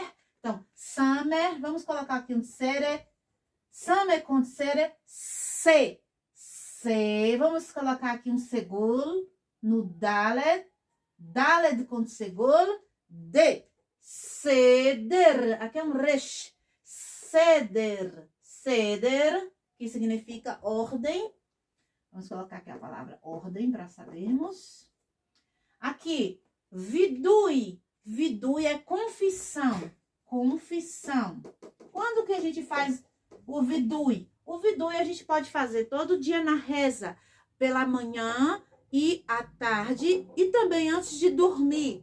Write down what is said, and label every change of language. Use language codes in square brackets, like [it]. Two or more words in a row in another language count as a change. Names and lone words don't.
[pt] Então, Samer, vamos colocar aqui um Sere. Samer com Sere, Se. Se. Vamos colocar aqui um Segul no Daled. Daled com Segul, De. Seder, aqui é um Resh. Seder. Seder, que significa ordem. Vamos colocar aqui a palavra ordem para sabermos. Aqui, vidui. Vidui é confissão. Confissão. Quando que a gente faz o vidui? O vidui a gente pode fazer todo dia na reza, pela manhã e à tarde e também antes de dormir.